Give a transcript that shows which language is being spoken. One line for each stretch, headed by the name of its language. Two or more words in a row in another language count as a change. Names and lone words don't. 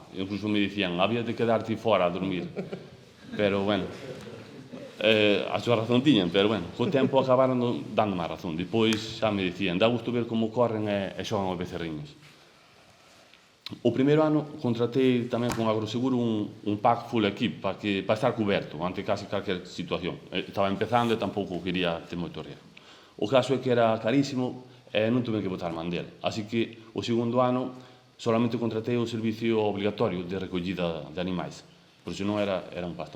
Galician: Incluso me dicían, había de quedarte fora a dormir. Pero, bueno, a súa razón tiñan, pero, bueno, co tempo acabaron dando má razón. Depois xa me dicían, dá gusto ver como corren e xogan os becerriños. O primeiro ano contratei tamén con Agroseguro un pack full equip para estar coberto ante casi calquer situación. Estaba empezando e tampouco quería ter moito riesgo. O caso é que era carísimo e non tuve que botar man del. Así que o segundo ano solamente contratei o servicio obligatorio de recollida de animais, por senón era un pastón.